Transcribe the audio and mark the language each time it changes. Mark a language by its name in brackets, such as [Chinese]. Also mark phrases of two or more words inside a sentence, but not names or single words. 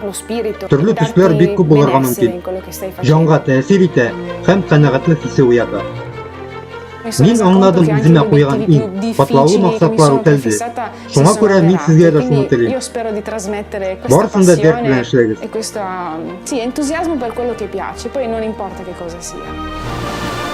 [Tatar] Төрле төсләр бик күп булырга мөмкин. Җанга тәэсир итә һәм канәгатьлек хисе уята. Мин аңладым үземә куйган иң катлаулы максатлар үтәлде. Шуңа күрә мин сезгә дә шуны телим. Барысын да дәрт белән эшләгез. [Italian] Entusiasmo per quello che piace, poi non importa che cosa sia.